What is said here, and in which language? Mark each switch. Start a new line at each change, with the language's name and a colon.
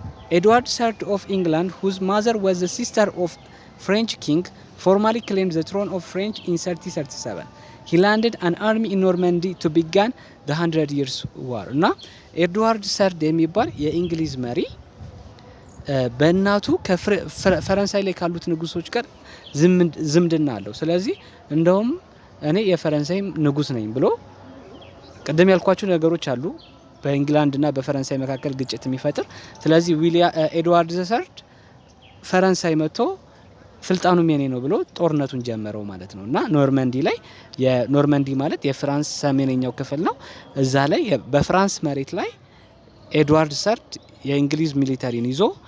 English: Edward III of England, whose mother was the sister of French king, formally claimed the throne of France in 1337. He landed an army in Normandy to begin the 100 Years' War.
Amharic: እና ኤድዋርድ ሰርድ የሚባል የእንግሊዝ መሪ በእናቱ ከፈረንሳይ ላይ ካሉት ንጉሶች ጋር ዝምድና አለው። ስለዚህ እንደውም እኔ የፈረንሳይ ንጉስ ነኝ ብሎ ቅድም ያልኳችሁ ነገሮች አሉ በእንግላንድና በፈረንሳይ መካከል ግጭት የሚፈጥር። ስለዚህ ኤድዋርድ ሰርድ ፈረንሳይ መጥቶ ስልጣኑም የኔ ነው ብሎ ጦርነቱን ጀመረው ማለት ነው። እና ኖርማንዲ ላይ የኖርማንዲ ማለት የፍራንስ ሰሜነኛው ክፍል ነው። እዛ ላይ በፍራንስ መሬት ላይ ኤድዋርድ ሰርድ የእንግሊዝ ሚሊተሪን ይዞ